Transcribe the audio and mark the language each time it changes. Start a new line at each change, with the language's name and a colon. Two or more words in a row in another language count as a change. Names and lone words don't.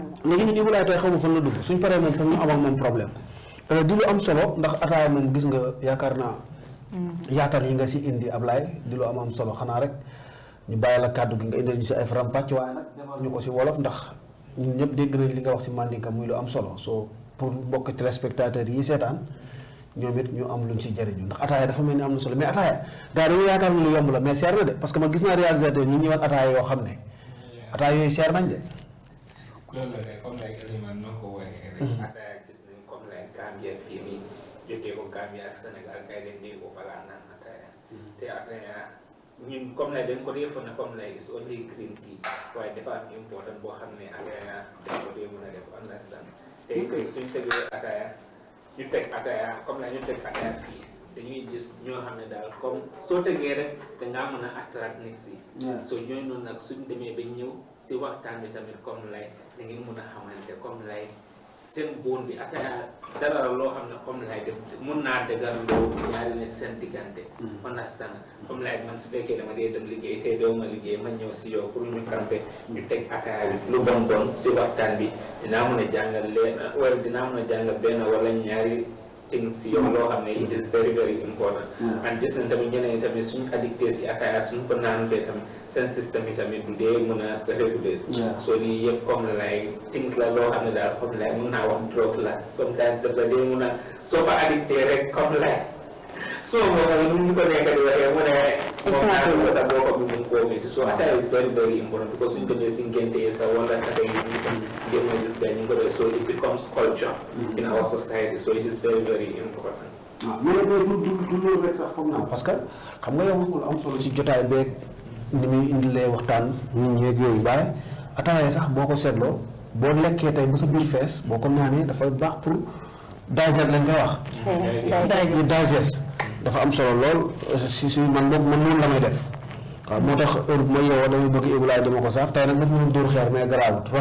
Wolof: léegi ñu Ibulaay tay xamu fan la dugg suñ paré mom fa ñu amal mom problème di lu am solo ndax ataaya mom gis nga yaakaar naa yaatal yi nga si indi Ablaye di lu am solo xanaa rek ñu bàyyi la kàddu gi nga indil ñu si ay faram fàcc waaye nag defal ñu ko si wolof ndax ñun ñëpp dégg nañ li nga wax si Mandinka muy lu am solo so pour bokk téléspectateurs yi seetaan ñoom it ñu am luñ si jëriñu ndax ataaya dafa mel ni am na solo mais ataaya gars dañu yaakaar ne lu yomb la mais seer na de
French: parce que
Wolof: man gis naa réalisateur ñu ñëwal ataaya yoo xam ne ataaya yooyu seer nañ de. loolu la rek comme like Eliman noo ko waxee rek ataaya gis nañ comme like Gambia fii nii jógee ko Gambia ak Sénégal kay leen di ko balaa naan ataaya te ataaya ñun comme lay dañ ko dee fone comme lay
English: is only green tea
Wolof: waaye dafa am important boo xam ne ataaya dañ ko dee mën a def understand te kay suñ tegee ataaya ñu teg ataaya comme la ñu teg ataaya fii dañuy gis ñoo xam ne daal comme soo tegee rek dangaa mën a attract nit si so ñooy noonu nag suñ demee ba ñëw si waxtaan bi tamit comme lay da ngeen mën a xamante comme lay seen boon bi ataaya dara la loo xam ne comme lay def mun naa dëggal loo ñaari nit seen diggante understand comme lay man su fekkee dama dee dem liggéey te doo ma liggéey ma ñëw si yow pour ñu campé ñu teg ataaya bi lu bon bon si waxtaan bi dinaa mën a jàngal leen wala dinaa mën a jàngal benn wala ñaari things si yow loo xam ne
English: it is very very important
Wolof: and gis nañ tamit ñeneen ñi tamit suñu addicté si ataaya suñu ko naanutee tamit seen système yi tamit du dee mën a réguler so lii yëpp comme lay things la loo xam ne daal comme lay mën naa wax drogue la sometimes dafa dee mën a soo ko addicté rek comme lay soo moom ñu ko nekk di waxee mu ne moom naa ko sa boo ko bi mun koo métti so ataaya
English: is very very important because
Wolof: suñ demee si ngénte yi sa wala kata yi ñu sa ngeen ma gis gars ñu ko def
English: so it becomes culture in our society so it is very very important
Wolof: mais du loolu rek sax foog naa
French: parce que
Wolof: xam nga yow wax nga lu am solo si jotaay beeg ni muy indilee waxtaan ñun ñeeg yooyu waaye ataaya sax boo ko seetloo boo lekkee tey ba sa biir fees boo ko naanee dafa baax pour digest lañ koy wax pour digest dafa am solo lool si man noonu la may def waaw moo tax heure bu ma yeewoo damay bëgg Ibulaay dama ko saaf tey nag daf ma dóor xeer mais garaawut